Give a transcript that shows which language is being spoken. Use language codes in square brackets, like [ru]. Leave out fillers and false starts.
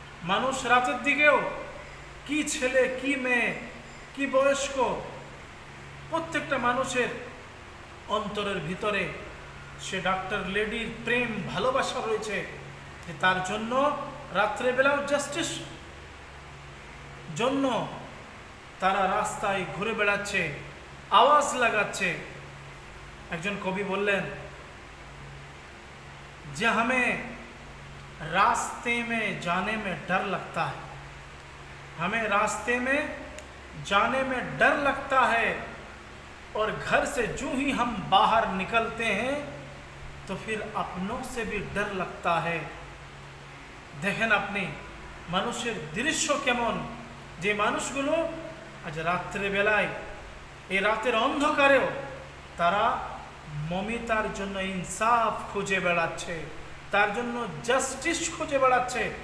[bn] মানুষ রাতের দিকেও, কি ছেলে কি মেয়ে কি বয়স্ক, প্রত্যেকটা মানুষের অন্তরের ভিতরে সে ডক্টর লেডির প্রেম ভালোবাসা রয়েছে, যে তার জন্য রাত্রেবেলাও জাস্টিস জন্য তারা রাস্তায় ঘুরে বেড়াচ্ছে, আওয়াজ লাগাচ্ছে। একজন কবি বললেন যে [hi] हमें रास्ते में जाने में डर लगता है, हमें रास्ते में जाने में डर लगता है, और घर से जो ही हम बाहर निकलते हैं तो फिर अपनों से भी डर लगता है। देखें अपनी [bn] মানুষের দৃশ্য কেমন, যে মানুষগুলো আজ রাত্রে বেলায় এই রাতের অন্ধকারেও তারা মমিতার জন্য ইনসাফ খুঁজে বেড়াচ্ছে, তার জন্য জাস্টিস খুঁজে বেড়াচ্ছে।